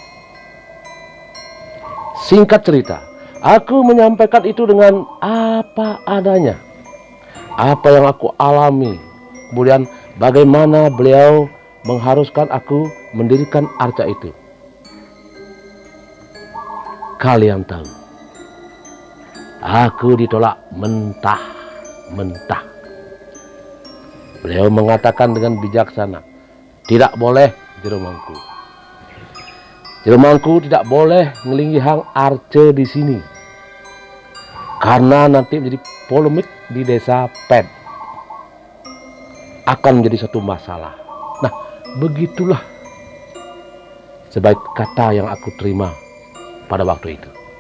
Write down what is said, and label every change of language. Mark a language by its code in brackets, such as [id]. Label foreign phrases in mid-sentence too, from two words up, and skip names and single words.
[id] Singkat cerita, aku menyampaikan itu dengan apa adanya, apa yang aku alami, kemudian bagaimana beliau mengharuskan aku mendirikan arca itu. Kalian tahu, aku ditolak mentah-mentah. Beliau mengatakan dengan bijaksana, tidak boleh jero mangku. Jero mangku tidak boleh ngelinggihang arce di sini. Karena nanti menjadi polemik di desa Ped. Akan menjadi satu masalah. Nah, begitulah sebaik kata yang aku terima pada waktu itu.